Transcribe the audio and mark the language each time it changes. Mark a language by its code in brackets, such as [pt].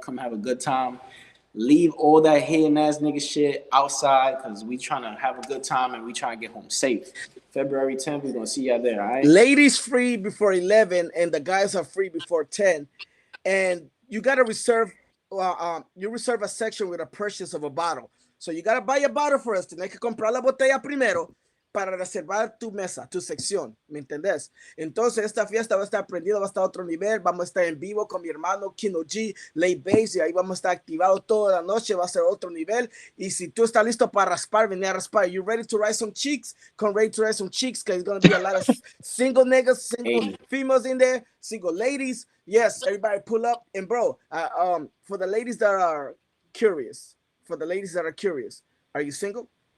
[en] Come have a good time. Leave all that hating ass nigga shit outside because we trying to have a good time and we trying to get home safe. February 10th, we're gonna see y'all there, all right? Ladies free before 11, and the guys are free before 10. And you gotta reserve. You reserve a section with a purchase of a bottle. So you gotta buy a bottle first. [es] Tienes que comprar la botella primero para reservar tu mesa, tu sección, ¿me entendés? Entonces esta fiesta va a estar prendida, va a estar a otro nivel, vamos a estar en vivo con mi hermano KHINO G, Lay Bass, y ahí vamos a estar activados toda la noche, va a ser otro nivel. Y si tú estás listo para raspar, vení a raspar. [en] You ready to rise some cheeks? Come ready to rise some cheeks, because it's going to be a lot of single niggas, single females in there, single ladies. Yes, everybody pull up. And bro, for the ladies that are curious, are you single?